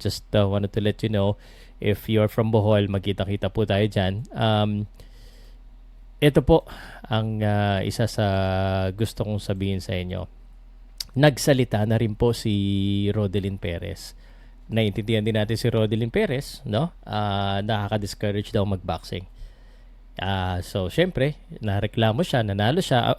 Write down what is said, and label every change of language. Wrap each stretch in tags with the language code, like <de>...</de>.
<en>Just wanted to let you know, if you're from Bohol,</en> <tl>magkita-kita po tayo dyan. Ito po ang isa sa gusto kong sabihin sa inyo. Nagsalita na rin po si Rodelyn Perez. Naiintindihan din natin si Rodelyn Perez, no? Nakaka-discourage daw mag-boxing. So, syempre, nareklamo siya, nanalo siya.</tl>